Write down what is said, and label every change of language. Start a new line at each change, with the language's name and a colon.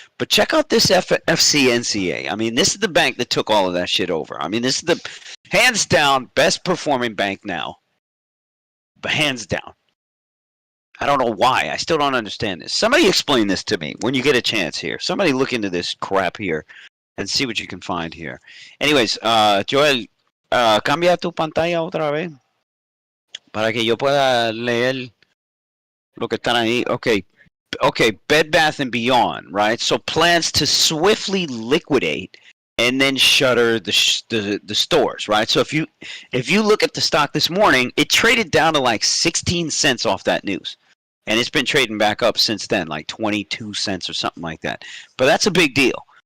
English: But check out this FCNCA. I mean, this is the bank that took all of that shit over. I mean, this is the hands down best performing bank now. Hands down. I don't know why. I still don't understand this. Somebody explain this to me when you get a chance here. Somebody look into this crap here and see what you can find here.
Spanish: Anyways, Joel, cambia tu pantalla otra vez para que yo pueda leer lo que están ahí.
English: Okay, Bed Bath and Beyond, right? So plans to swiftly liquidate and then shutter the stores, right? So if you look at the stock this morning, it traded down to like 16 cents off that news. And it's been trading back up since then, like 22 cents or something like that. But that's a big deal.